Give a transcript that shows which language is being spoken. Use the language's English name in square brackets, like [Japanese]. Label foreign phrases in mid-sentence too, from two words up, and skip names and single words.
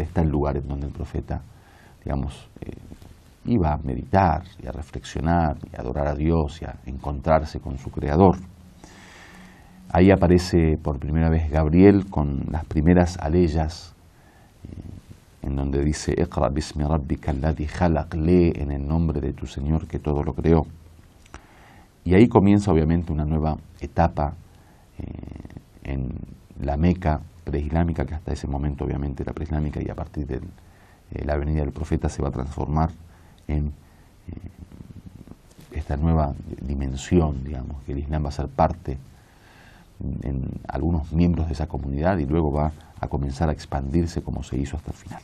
[Spanish] Está el lugar en donde el profeta, digamos, iba a meditar y a reflexionar y a adorar a Dios y a encontrarse con su Creador. Ahí aparece por primera vez Gabriel con las primeras aleyas, en donde dice [Arabic] اقرأ باسم ربك الذي خلق, [Spanish] lee en el nombre de tu Señor que todo lo creó. Y ahí comienza obviamente una nueva etapa en la Meca preislámica, que hasta ese momento obviamente era preislámica, y a partir de la venida del profeta se va a transformar en esta nueva dimensión, digamos, que el Islam va a ser parte en algunos miembros de esa comunidad y luego va a comenzar a expandirse como se hizo hasta el final.